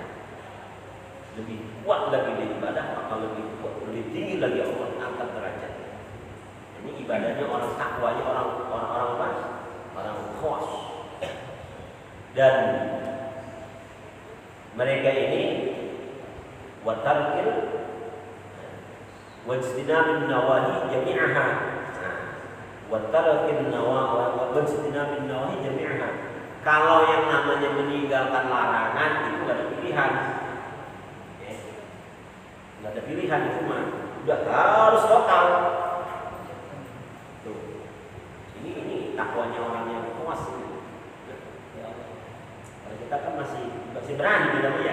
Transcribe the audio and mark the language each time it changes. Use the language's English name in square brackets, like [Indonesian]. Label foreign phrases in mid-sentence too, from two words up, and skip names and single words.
[Indonesian] Lebih kuat lagi di ibadah, maka lebih tinggi lagi Allah angkat derajatnya. Ini ibadahnya orang takwanya orang khos. Dan mereka ini [Arabic] وترك واجتناب النواهي جميعها. وترك واجتناب النواهي جميعها. [Indonesian] Kalau yang namanya meninggalkan larangan itu gak ada pilihan. Gak ada pilihan itu mah udah harus total. Ini takwanya orang yang puas. Kalau kita kan masih berani kita ya.